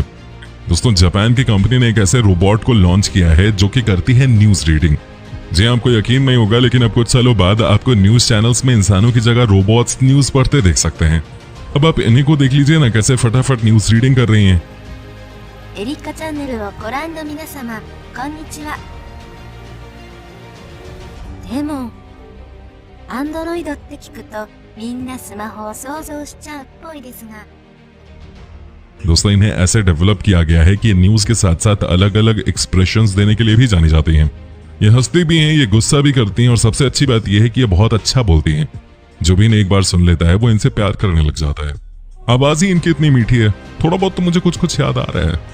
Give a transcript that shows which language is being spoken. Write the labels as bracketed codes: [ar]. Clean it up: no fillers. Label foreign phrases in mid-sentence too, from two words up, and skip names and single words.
[hi] दोस्तों, जापान की कंपनी ने एक ऐसे रोबोट को लॉन्च किया है जो कि करती है न्यूज रीडिंग। जी, आपको यकीन नहीं होगा, लेकिन अब कुछ सालों बाद आपको न्यूज चैनल्स में इंसानों की जगह रोबोट्स न्यूज पढ़ते देख सकते हैं। अब आप इन्हीं को देख लीजिए ना, कैसे फटाफट न्यूज रीडिंग कर रही हैं। [ja] एरिका चैनल をご覧の皆様、こんにちは。でも、Androidって聞くとみんなスマホを想像しちゃうっぽいですが。 [hi] दोस्तों, इन्हें ऐसे डेवलप किया गया है कि न्यूज के साथ साथ अलग अलग एक्सप्रेशंस देने के लिए भी जानी जाती हैं। ये हंसती भी हैं, ये गुस्सा भी करती हैं और सबसे अच्छी बात यह है कि ये बहुत अच्छा बोलती हैं। जो भी इन्हें एक बार सुन लेता है वो इनसे प्यार करने लग जाता है। आवाज ही इनकी इतनी मीठी है, थोड़ा बहुत तो मुझे कुछ याद आ रहा है।